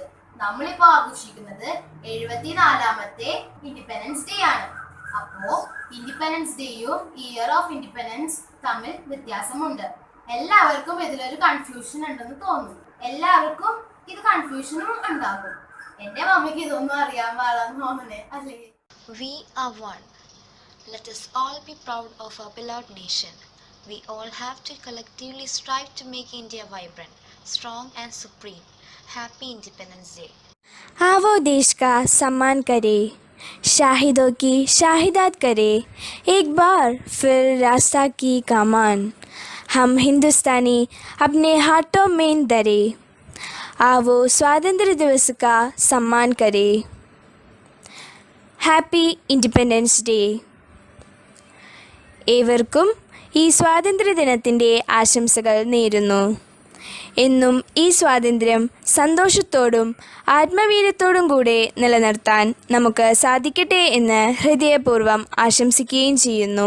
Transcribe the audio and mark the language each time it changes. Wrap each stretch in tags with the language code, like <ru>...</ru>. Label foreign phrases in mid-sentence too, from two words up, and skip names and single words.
<ml>നമ്മളിപ്പോ ആഘോഷിക്കുന്നത് 74ാമത്തെ</ml> <en>Independence Day</en> <ml>ആണ്. അപ്പോ ഇൻഡിപെൻഡൻസ് ഡേയും</ml> <en>year of independence</en> <ml>തമ്മിൽ വ്യത്യാസമുണ്ട്. എല്ലാവർക്കും ഇതിലൊരു കൺഫ്യൂഷൻ ഉണ്ടെന്ന് തോന്നുന്നു. എല്ലാവർക്കും ഇത് കൺഫ്യൂഷനും ഉണ്ടാകും. എന്റെ മമ്മിക്ക് ഇതൊന്നും അറിയാൻ പാടാന്ന് തോന്നണേ, അല്ലേ?</ml> <en>We are one. Let us all be proud of our beloved nation. We all have to collectively strive to make India vibrant, strong and supreme. Happy Independence Day.</en> <hi>वो देश का सम्मान करे, शाहिदों की शाहिदात करे, एक बार फिर रास्ता की कमान हम हिंदुस्तानी अपने हाथों में धरे, आओ स्वातंत्र्य दिवस का सम्मान करे.</hi> <en>Happy Independence Day.</en> <ml>ഏവർക്കും ഈ സ്വാതന്ത്ര്യദിനത്തിൻ്റെ ആശംസകൾ നേരുന്നു. എന്നും ഈ സ്വാതന്ത്ര്യം സന്തോഷത്തോടും ആത്മവീര്യത്തോടും കൂടെ നിലനിർത്താൻ നമുക്ക് സാധിക്കട്ടെ എന്ന് ഹൃദയപൂർവ്വം ആശംസിക്കുകയും ചെയ്യുന്നു.</ml>